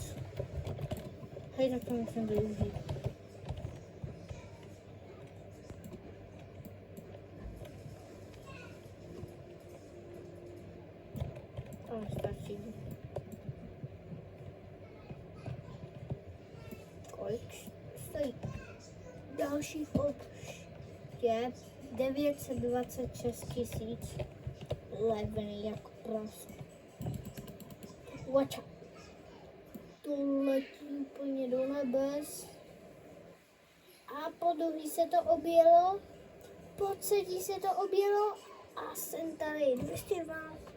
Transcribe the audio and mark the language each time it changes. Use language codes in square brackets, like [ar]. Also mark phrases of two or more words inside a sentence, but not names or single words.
[cs] Hej, tak to musím využít. To stačí. Kolik stojí? Další je 926 000. Levný jak prase. [en] Watch out. [cs] To letí úplně do nebes. A po druhý se to objelo. Po třetí se to objelo. A jsem tady 202 000.